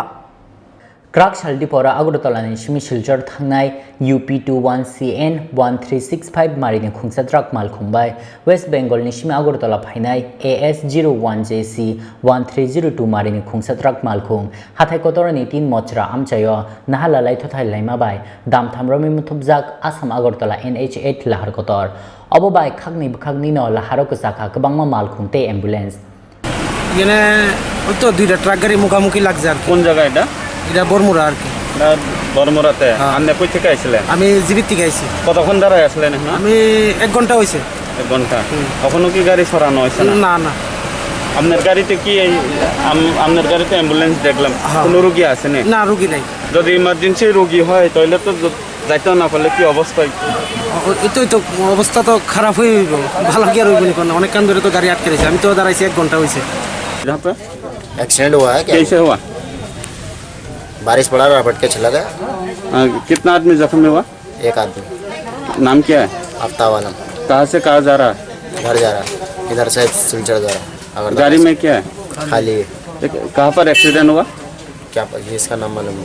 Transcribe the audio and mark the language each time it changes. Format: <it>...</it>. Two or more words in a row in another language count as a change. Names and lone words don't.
<trk>Kraksal Diporo Agartala Simi Silchar Thangnai UP21CN 1365 Marini Khongsa truck Malkhung by West Bengalni Simi Agartala Phainai AS01JC 1302 Marini Khongsa truck Malkhung Hatai Kotor 18 Mochra Amchayo Naharlalai Thotailaima by Damtham Romwi Muthubjak Assam Agartala MH8 Lahar Kotor Bwkhakni no Lahar Kwchakha Kwbagma Malkhung te ambulance</trk> <bn>এখানে ওই তো দুইটা ট্রাক গাড়ি মুখোমুখি লাগছে আর কোন জায়গা এটা এটা বর্মুরা আর কি বর্মুরাতে আপনি কই থেকে আইছিলেন আমি জীবিত থেকে আইছি কতক্ষণ দাঁড়ায় আসলেন এখন আমি 1 ঘন্টা হইছে 1 ঘন্টা কখনো কি গাড়ি সরানো হইছে না না আপনার গাড়িতে কি আপনার গাড়িতে অ্যাম্বুলেন্স দেখলাম কোনো রোগী আছে না রোগী নাই যদি ইমার্জেন্সি রোগী হয় তাহলে তো যাইতে না পারলে কি অবস্থা এতই তো অবস্থা তো খারাপ হয়ে হইব ভালো কি আর হইব না অনেক কান ধরে তো গাড়ি আটকে রয়েছে আমি তো দাঁড়াইছি 1 ঘন্টা হইছে</bn> <hi>यहाँ पे एक्सीडेंट हुआ है क्या? कैसे हुआ? बारिश पड़ा रहा के चला गया। कितना आदमी जख्मी हुआ? एक आदमी। नाम क्या है? आफ्ताब आलम। कहाँ से कहाँ जा रहा है? घर जा रहा है। इधर से सिलचर जा रहा है। गाड़ी में क्या है? खाली है। कहाँ पर एक्सीडेंट हुआ? क्या इसका नाम मालूम नहीं।</hi>